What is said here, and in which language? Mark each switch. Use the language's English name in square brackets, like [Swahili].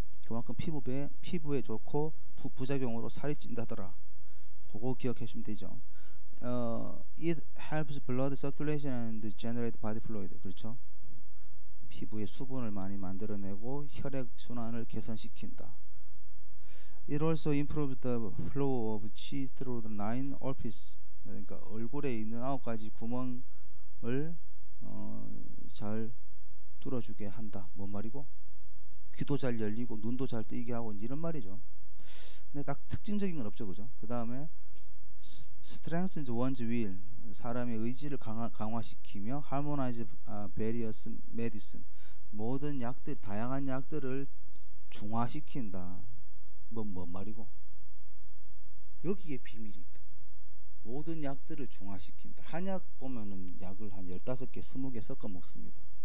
[Korean] 그만큼 피부에 좋고 부작용으로 살이 찐다더라. 그거 기억해 주시면 되죠. [English] It helps blood circulation and generate body fluid. [Korean] 그렇죠? 피부에 수분을 많이 만들어내고 혈액 순환을 개선시킨다. [English] It also improves the flow of chi through the 9 orifices. [Korean] 그러니까 얼굴에 있는 9가지 구멍을 잘 뚫어주게 한다. 뭔 말이고? 귀도 잘 열리고 눈도 잘 뜨이게 하고 이런 말이죠. 근데 딱 특징적인 건 없죠, 그죠? 그 다음에 [English] strengthens one's will. [Korean] 사람의 의지를 강화시키며 [English] harmonize various medicine. [Korean] 모든 약들, 다양한 약들을 중화시킨다. 뭔 말이고? 여기에 비밀이 있다. 모든 약들을 중화시킨다. 한약 보면은 약을 한 15개, 20개 섞어 먹습니다.